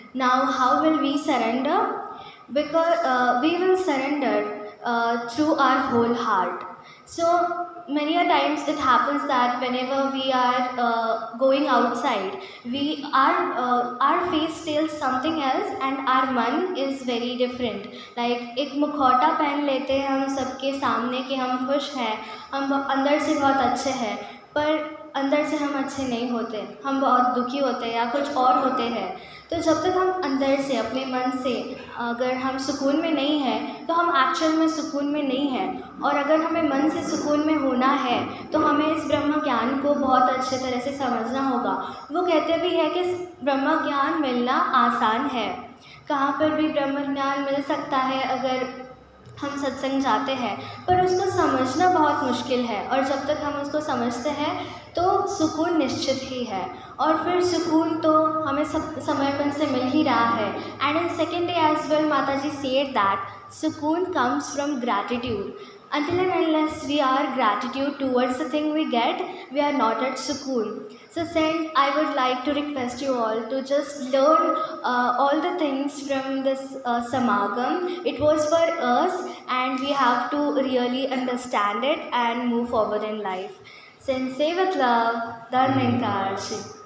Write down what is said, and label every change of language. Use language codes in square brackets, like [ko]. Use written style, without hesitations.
[en] Now, how will we surrender? Because we will surrender through our whole heart. So many a times it happens that whenever we are going outside, our face tells something else and our man is very different. [hi] Like एक मुखौटा पहन लेते हैं हम सबके सामने कि हम खुश हैं, हम अंदर से बहुत अच्छे हैं, पर अंदर से हम अच्छे नहीं होते, हम बहुत दुखी होते हैं या कुछ और होते हैं. तो जब तक हम अंदर से अपने मन से अगर हम सुकून में नहीं हैं, तो हम एक्चुअल में सुकून में नहीं हैं. और अगर हमें मन से सुकून में होना है, तो हमें इस ब्रह्म ज्ञान को बहुत अच्छे तरह से समझना होगा. वो कहते भी है कि ब्रह्म ज्ञान मिलना आसान है. कहाँ पर भी ब्रह्म ज्ञान मिल सकता है अगर हम सत्संग जाते हैं, पर उसको समझना बहुत मुश्किल है. और जब तक हम उसको समझते हैं तो सुकून निश्चित ही है. और फिर सुकून तो हमें सब समर्पण से मिल ही रहा है. [en] And in second day as well Mataji said that sukoon comes from gratitude. Until and unless we are gratitude towards the thing we get, we are not at sukoon. So Saint, I would like to request you all to just learn all the things from this samagam. It was for us and we have to really understand it and move forward in life. Saint, say with love, Dharma Enkarshi.